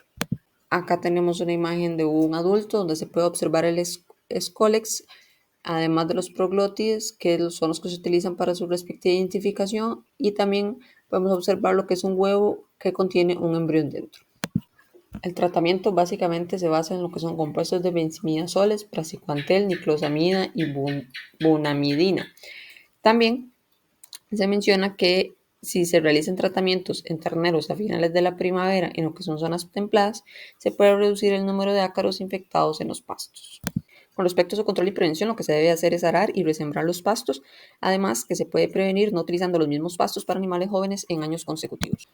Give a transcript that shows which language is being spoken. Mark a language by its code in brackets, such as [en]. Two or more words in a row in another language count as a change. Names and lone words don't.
[es] Acá tenemos una imagen de un adulto donde se puede observar el escólex, además de los proglótides, que son los que se utilizan para su respectiva identificación, y también podemos observar lo que es un huevo que contiene un embrión dentro. El tratamiento básicamente se basa en lo que son compuestos de benzimidazoles, praziquantel, niclosamida y bunamidina. También se menciona que si se realizan tratamientos en terneros a finales de la primavera en lo que son zonas templadas, se puede reducir el número de ácaros infectados en los pastos. Con respecto a su control y prevención, lo que se debe hacer es arar y resembrar los pastos, además que se puede prevenir no utilizando los mismos pastos para animales jóvenes en años consecutivos.